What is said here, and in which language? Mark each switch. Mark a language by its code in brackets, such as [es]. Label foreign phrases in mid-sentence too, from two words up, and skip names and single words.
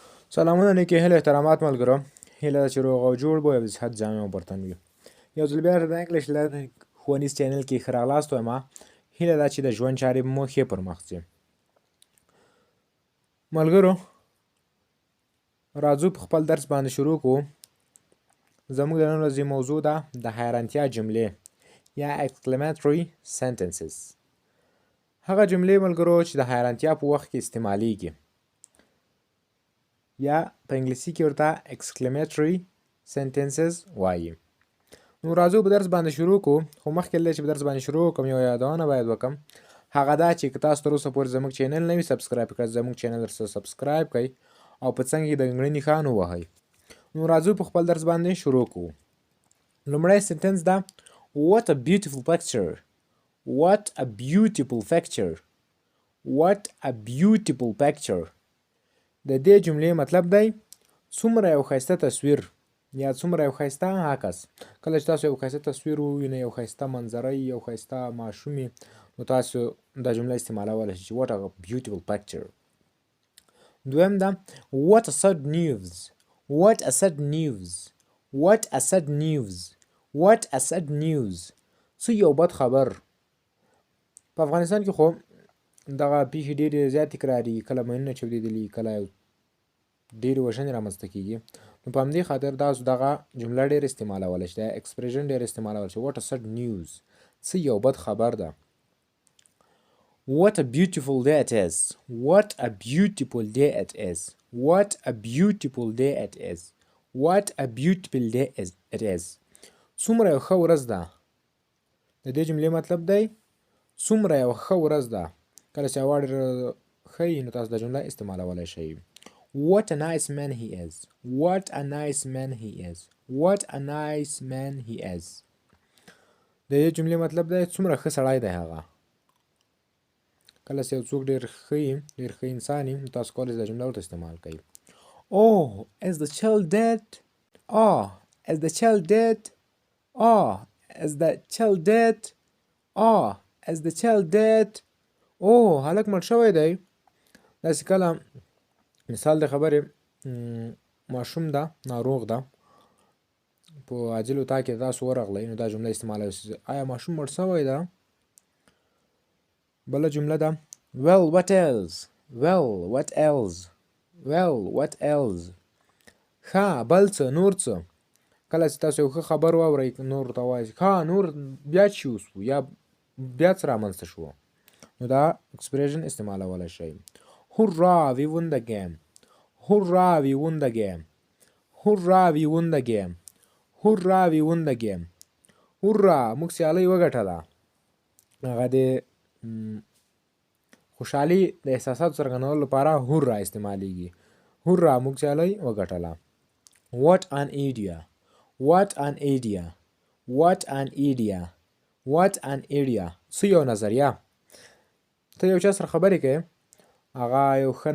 [ps] سلامونه نیکې هیله احترامات ملګرو هیله ده چې روغ او جوړ به یو د صحت جامع او برتن وي یو ځل بیا د انګلیش ښوونیز چینل کې ښه راغلاست وایم هیله ده چې د ژوند چارې مو ښې پر مخ ځي ملګرو راځو په خپل درس باندې شروع کړو زموږ د نن ورځې موضوع ده د حیرانتیا جملې یا [en] exclamatory sentences [ps] هغه جملې ملګرو چې د حیرانتیا په وخت کې استعمالیږي یا په انګلیسي کې ورته [en] exclamatory sentences [ps] وایي نو راځو په درس باندې شروع کړو خو مخکې له چې په درس باندې شروع وکړم یو یادونه باید وکړم هغه دا چې که تاسو تر اوسه پورې زموږ چینل نه وي سبسکرایب کړئ زموږ چینل سره سبسکرایب کړئ او په څنګ کې د غنړې نښان ووهئ نو راځو په خپل درس باندې شروع کړو لومړی سنټنس ده [en] what a beautiful picture what a beautiful picture what a beautiful picture [ps] د دې جملې مطلب دی څومره یو ښایسته تصویر یا څومره یو ښایسته عکس کله چې تاسو یو ښایسته تصویر ووینئ یو ښایسته منظره یو ښایسته ماشوم نو تاسو دا جمله استعمالولی شئ چې [en] what a beautiful picture [ps] دویم ده [en] what a sad news what a sad news what a sad news what a sad news [ps] څه یو بد خبر په افغانستان کې خو دغه پیښې ډېرې زیاتې تکرارېږي کله ماینونه چاودېدلي کله ډېرې وژنې رامنځته کېږي نو په همدې خاطر تاسو دغه جمله ډېر استعمالولی شئ دا ایکسپریشن ډېر استعمالولی شئ [en] what a sad news [ps] څه یو بد خبر ده [en] what a beautiful day it is what a beautiful day it is what a beautiful day it is what [ps] a beautiful day it is څومره یو ښه ورځ ده د دې جملې مطلب دی څومره یو ښه ورځ ده کله چې هوا ډېره ښه وي نو تاسو دا جمله استعمالولی شئ [en] what a nice man he is what a nice man he is what a nice man he is [ps] د دې جملې مطلب دی څومره ښه سړی دی هغه کله چې یو څوک ډېر ښه وي ډېر ښه انسان وي نو تاسو کولی شئ دا جمله ورته استعمال کړئ [en] oh is the child dead oh is the child dead oh is the child dead oh is the child dead [ps] او هلک مړ شوی دی داسې کله مثال د خبرې ماشوم ده ناروغ ده په عاجل اتاق کې تاسو ورغلی نو دا جمله استعمالولی شئ آیا ماشوم مړ شوی ده بله جمله ده [en] well what else well what else well what else [ps] ښه بل څه نور څه کله چې تاسو یو ښه خبر واورئ نور ورته ووایئ ښه نور بیا چې وشو یا بیا څه رامنځته شو نو دا اکسپریشن استعمالولی شئ [en] hurrah we won the game hurrah we won the game hurrah we won the game hurrah we won the game hurrah [ps] موږ سیالۍ وګټله هغه د خوشحالي د احساساتو څرګندولو لپاره hurrah استعمالیږي hurrah موږ سیالۍ وګټله [en] what an idea what an idea what an idea what an idea [ps] څه یو نظریه ته یو چا سره خبرې کوې هغه یو ښه